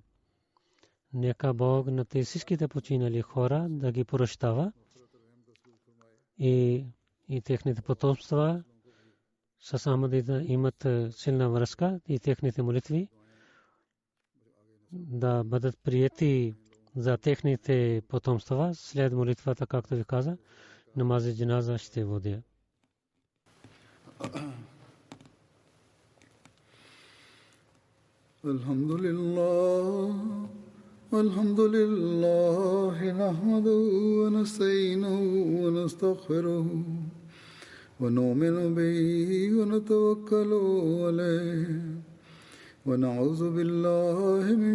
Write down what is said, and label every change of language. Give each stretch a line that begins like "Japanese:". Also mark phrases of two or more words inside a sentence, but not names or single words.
Bulgarian: Нека Бог на тези всичките починали хора да ги прощава и техните потомства с Ахмадида имат силна връзка и техните молитви да бъдат приети за техните потомства след молитвата, както ви каза,
Urdu: نماز جنازہ
Bulgarian: ще водя.
Arabic: الحمد لله نحمده ونستعينه ونستغفره ونؤمن به ونتوكل عليه ونعوذ بالله من